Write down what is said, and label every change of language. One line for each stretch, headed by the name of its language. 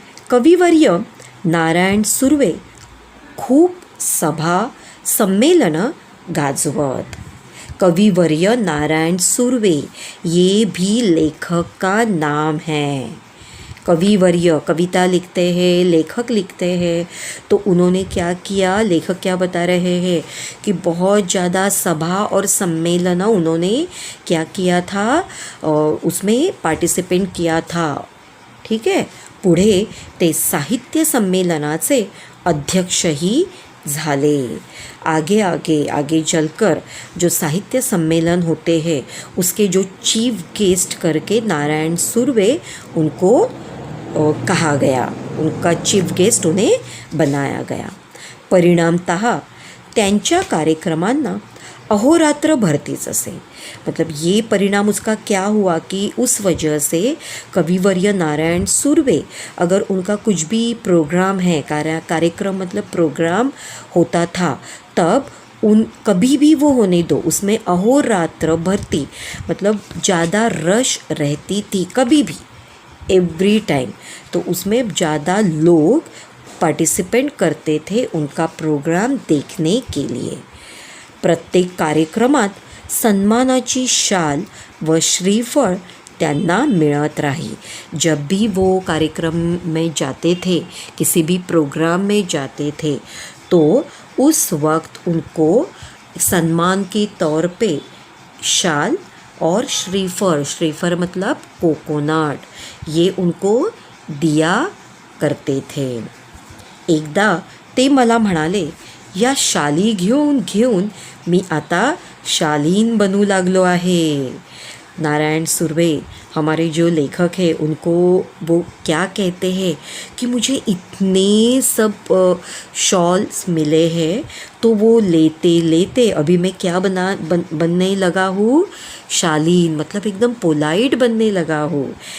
Marathi: कविवर्य नारायण सुर्वे खूप सभा संमेलनं गाजवत.
Hindi: कविवर्य नारायण सुर्वे ये भी लेखक का नाम है. कविवर्य कविता लिखते हैं, लेखक लिखते हैं, तो उन्होंने क्या किया, लेखक क्या बता रहे हैं कि बहुत ज़्यादा सभा और सम्मेलन उन्होंने क्या किया था, उसमें पार्टिसिपेंट किया था. ठीक है.
Marathi: पुढे ते साहित्य संमेलनाचे अध्यक्षही झाले.
Hindi: आगे आगे आगे चलकर जो साहित्य सम्मेलन होते हैं उसके जो चीफ गेस्ट करके नारायण सुर्वे उनको कहा गया, उनका चीफ गेस्ट उन्हें बनाया गया.
Marathi: परिणामतः त्यांच्या कार्यक्रमांना अहोरात्र भरतीच असे.
Hindi: मतलब ये परिणाम उसका क्या हुआ कि उस वजह से कविवर्य नारायण सुर्वे, अगर उनका कुछ भी प्रोग्राम है, कार्यक्रम मतलब प्रोग्राम होता था, तब उन कभी भी वो होने दो, उसमें अहोरात्र भरती मतलब ज़्यादा रश रहती थी, कभी भी, एवरी टाइम. तो उसमें ज़्यादा लोग पार्टिसिपेंट करते थे उनका प्रोग्राम देखने के लिए.
Marathi: प्रत्येक कार्यक्रमात सन्मानाची शाल व श्रीफळ त्यांना मिळत राही.
Hindi: जब भी वो कार्यक्रम में जाते थे, किसी भी प्रोग्राम में जाते थे, तो उस वक्त उनको सम्मान के तौर पे शाल और श्रीफळ मतलब कोकोनट, ये उनको दिया करते थे.
Marathi: एकदा ते मला म्हणाले, या शाली घेऊन घेऊन मी आता शालीन बनू लागलो आहे.
Hindi: नारायण सुर्वे हमारे जो लेखक हैं उनको वो क्या कहते हैं कि मुझे इतने सब शॉल्स मिले हैं, तो वो लेते लेते अभी मैं क्या बनने लगा हूँ, शालीन मतलब एकदम पोलाइट बनने लगा हूँ.